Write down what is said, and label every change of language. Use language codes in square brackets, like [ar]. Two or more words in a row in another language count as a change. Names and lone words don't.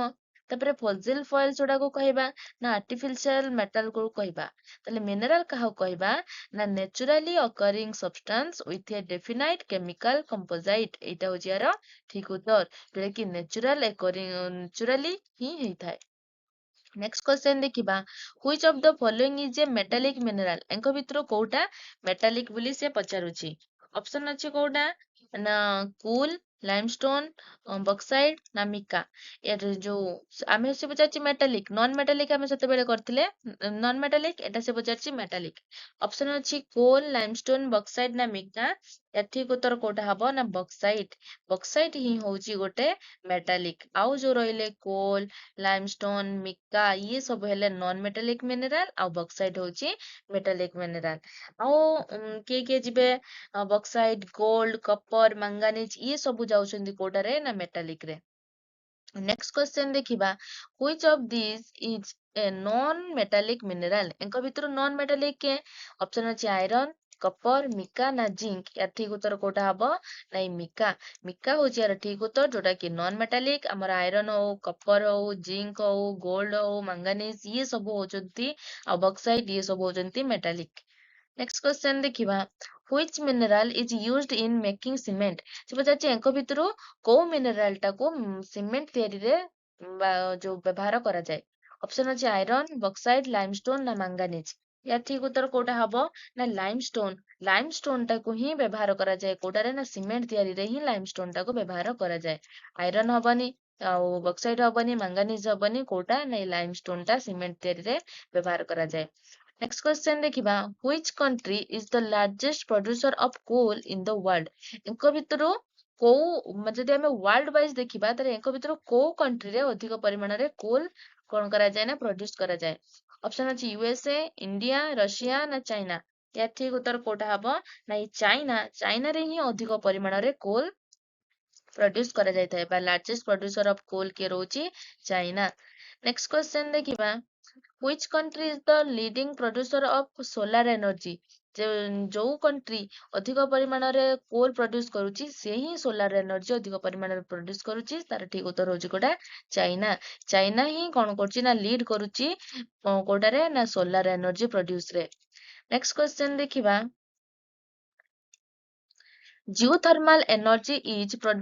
[or] ତାପରେ [en] fossil fuel [or] ଯୋଉଟାକୁ କହିବା ନା [en] artificial metal [or] କୁ କହିବା। ତାହେଲେ ମିନେରାଲ କାହାକୁ କହିବା ନା [en] naturally occurring substance with a definite chemical composite. [or] ଏଇଟା ହଉଛି ୟାର ଠିକ ଉତ୍ତର ଯୋଉଟା କି ନ୍ୟାଚୁରାଲି ହିଁ ହେଇଥାଏ। [en] next question ଦେଖିବା which of the following is a metallic mineral? [or] ୟାଙ୍କ ଭିତରୁ କୋଉଟା ମେଟାଲିକ ବୋଲି ସେ ପଚାରୁଛି। ଅପସନ ଅଛି କୋଉଟା ନା କୁଲ, ଲାଇମଷ୍ଟୋନ, ବକ୍ସାଇଡ ନା ମିକା। ଏର ଯୋଉ ଆମେ ସେ ପଚାରିଛି ମେଟାଲିକ, [en] non metallic [or] ଆମେ ସେତେବେଳେ କରିଥିଲେ [en] non metallic, [or] ଏଟା ସେ ପଚାରିଛି ମେଟାଲିକ। ଅପସନ ଅଛି କୋଲ, ଲାଇମଷ୍ଟୋନ, ବକ୍ସାଇଡ ନା ମିକା। ୟା ଠିକ ଉତ୍ତର କୋଉଟା ହବ ନା ବକ୍ସାଇଟ। ବକ୍ସାଇଟ ହିଁ ହଉଛି ଗୋଟେ ମେଟାଲିକ। ଆଉ ଯୋଉ ରହିଲେ କୋଲ, ଲାଇମଷ୍ଟୋନ, ମିକା ଇଏ ସବୁ ହେଲେ [en] non metallic mineral [or] ଆଉ ବକ୍ସାଇଟ ହଉଛି [en] metallic mineral. [or] ଆଉ କିଏ କିଏ ଯିବେ ବକ୍ସାଇଟ, ଗୋଲ୍ଡ, କପର, ମାଙ୍ଗାନିଜ ଇଏ ସବୁ ଯାଉଛନ୍ତି କୋଉଟାରେ ନା ମେଟାଲିକ ରେ। [en] next question ଦେଖିବା which of these is a non metallic mineral? [or] ୟାଙ୍କ ଭିତରୁ [en] non metallic [or] କିଏ? ଅପସନ ଅଛି ଆଇରନ୍, କପର, ମିକା ନା ଜିଙ୍କ। ୟାର ଠିକ ଉତ୍ତର କୋଉଟା ହବ ନାଇଁ ମିକା। ମିକା ହଉଛି ୟାର ଠିକ ଉତ୍ତର ଯୋଉଟା କି [en] non metallic. [or] ଆମର ଆଇରନ୍ ହଉ, କପର ହଉ, ଜିଙ୍କ ହଉ, ଗୋଲ୍ଡ ହଉ, ମାଙ୍ଗାନିଜ ଇଏ ସବୁ ହଉଛନ୍ତି ଆଉ ବକ୍ସାଇଟ ଇଏ ସବୁ ହଉଛନ୍ତି ମେଟାଲିକ। [en] next question ଦେଖିବା which mineral is used in making cement? [or] ସେ ପଚାରୁଛି ୟାଙ୍କ ଭିତରୁ କୋଉ ମିନେରାଲ ଟାକୁ ସିମେଣ୍ଟ ତିଆରିରେ ଯୋଉ ବ୍ୟବହାର କରାଯାଏ। ଅପସନ ଅଛି ଆଇରନ୍, ବକ୍ସାଇଟ, ଲାଇମଷ୍ଟୋନ ନା ମାଙ୍ଗାନିଜ। ୟା ଠିକ ଉତ୍ତର କୋଉଟା ହବ ନା ଲାଇମଷ୍ଟୋନ। ଲାଇମଷ୍ଟୋନ ଟାକୁ ହିଁ ବ୍ୟବହାର କରାଯାଏ କୋଉଟାରେ ନା ସିମେଣ୍ଟ ତିଆରିରେ ହିଁ ଲାଇମଷ୍ଟୋନ ଟାକୁ ବ୍ୟବହାର କରାଯାଏ। ଆଇରନ୍ ହବନି ଆଉ ବକ୍ସାଇଟ ହବନି, ମାଙ୍ଗାନିଜ ହବନି, କୋଉଟା ନା ଲାଇମଷ୍ଟୋନ ଟା ସିମେଣ୍ଟ ତିଆରିରେ ବ୍ୟବହାର କରାଯାଏ। [en] next question ଦେଖିବା which country is the largest producer of coal in the world? [or] ୟାଙ୍କ ଭିତରୁ ଯଦି ଆମେ [en] world wise [or] ଦେଖିବା ତାହେଲେ ୟାଙ୍କ ଭିତରୁ କୋଉ କଣ୍ଟ୍ରିରେ ଅଧିକ ପରିମାଣରେ କୋଲ କଣ କରାଯାଏ ନା ପ୍ରଡ୍ୟୁସ କରାଯାଏ। ଅପସନ ଅଛି ୟୁଏସଏ, ଇଣ୍ଡିଆ, ରଷିଆ ନା ଚାଇନା। ୟା ଠିକ ଉତ୍ତର କୋଉଟା ହବ ନା ଏଇ ଚାଇନାରେ ହିଁ ଅଧିକ ପରିମାଣରେ [en] coal produce [or] କରାଯାଇଥାଏ ବା [en] largest producer of coal [or] କିଏ ରହୁଛି ଚାଇନା। [en] next question ଦେଖିବା which country is the leading producer of solar energy? [or] ଯୋଉ କଣ୍ଟ୍ରି ଅଧିକ ପରିମାଣରେ [en] coal produce [or] କରୁଛି ସେ ହିଁ [en] solar energy [or] ଅଧିକ ପରିମାଣରେ ପ୍ରଡ୍ୟୁସ କରୁଛି। ତାର ଠିକ ଉତ୍ତର ହଉଛି କୋଉଟା ଚାଇନା। ଚାଇନା ହିଁ କଣ କରୁଛି ନା ଲିଡ କରୁଛି କୋଉଟାରେ ନା [en] solar energy produce [or] ରେ। [en] next question ଦେଖିବା geothermal energy is produced from.